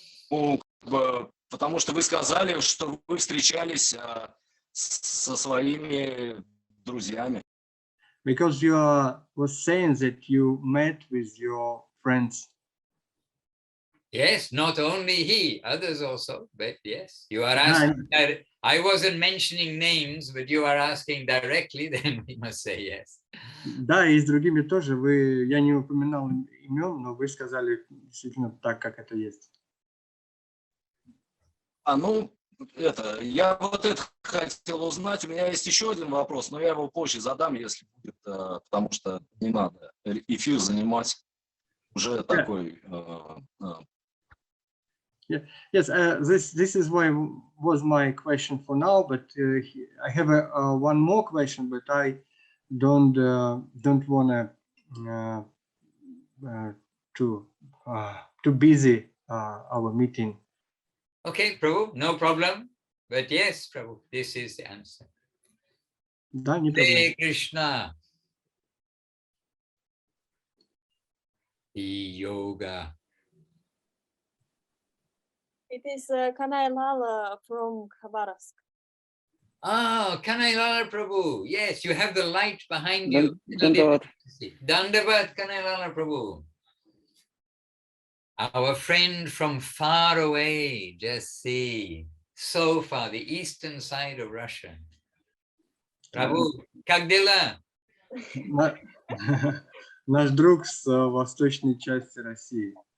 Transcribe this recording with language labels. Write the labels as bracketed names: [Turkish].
[Russian] Ну, потому что вы сказали, что вы встречались со своими друзьями. [English] Because you was saying that you met with your friends. Yes, not only he, others also, but yes, you are asking. I wasn't mentioning names, but you are asking directly, then we must say yes. [Russian] Да, и с другими тоже. Я не упоминал имен, но вы сказали действительно так, как это есть. Я вот это хотел узнать. У меня есть еще один вопрос, но я его позже задам, если будет, потому что не надо эфир занимать уже такой. [English] Yes, this is why was my question for now, but I have one more question, but I don't want to busy our meeting. Okay, Prabhu, no problem. But yes, Prabhu, this is the answer. [Russian] Да, не [English] Hare Krishna. Yoga. It is Kanai Lala from Khabarovsk. Oh, Kanai Lala Prabhu. Yes, you have the light behind you. Dandavat. Dandavat, Kanai Lala Prabhu. Our friend from far away, just see. so far, the eastern side of Russia. [Russian] Prabhu, как дела? Наш друг с восточной части России.